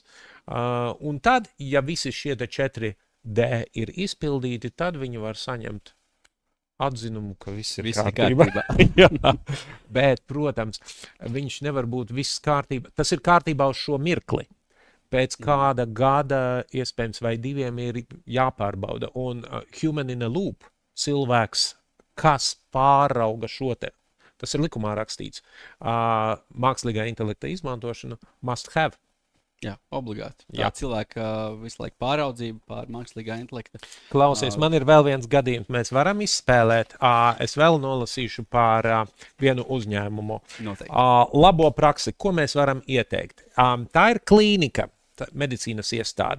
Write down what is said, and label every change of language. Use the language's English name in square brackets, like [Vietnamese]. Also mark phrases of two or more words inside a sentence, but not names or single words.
[Latvian] Un tad, ja visi šie 4D ir izpildīti, tad viņi var saņemt atzinumu, ka viss ir kārtībā. Bet, protams, viņš nevar būt viss kārtībā. Tas ir kārtībā uz šo mirkli. Pēc kāda gada, iespējams, vai 2 ir jāpārbauda. [English] Un human in a loop, [Latvian] cilvēks, kas pārauga šo te, tas ir likumā rakstīts. Mākslīgā intelekta izmantošana [English] must have. [Latvian] Jā, obligāti. Tā cilvēka visu laiku pāraudzība pār mākslīgā intelekta. Klausies, man ir vēl viens gadījums. Mēs varam izspēlēt. Es vēl nolasīšu par vienu uzņēmumu. Noteikti. Labo praksi, ko mēs varam ieteikt. Tā ir klīnika. medicīnas iestāde.